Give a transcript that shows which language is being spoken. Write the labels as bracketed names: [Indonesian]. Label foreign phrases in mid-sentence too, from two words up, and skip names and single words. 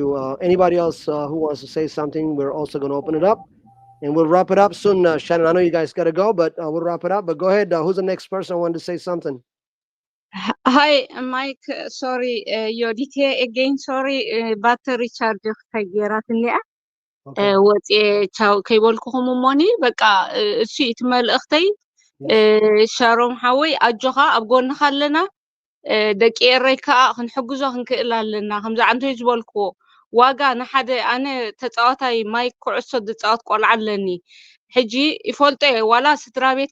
[English] Anybody else who wants to say something, we're also going to open it up. And we'll wrap it up soon, Shannon. I know you guys got to go, but we'll wrap it up. But go ahead. Who's the next person who wanted to say something? Hi, Mike. Sorry, your detail again. Sorry, battery charge [Tigrinya] ተገይራትኒያ ወፂ ቻው ከይበልኩኹም እሞኒ በቃ እሱ ትመልእኽተይ ሻሮም ሓወይ ኣጆኻ ኣብ ጎንኻ ኣለና ደቂ ኤረይ ከዓ ክንሕግዞ ክንክእል ኣለና ከምዚ ዓንተይ ዝበልክዎ ዋጋ ንሓደ ኣነ ተፃዋታይ ማይክ ኩዕሶ ዝፃወት ቆልዓ ኣለኒ ሕጂ ይፈልጦ ዋላ ስድራ ቤት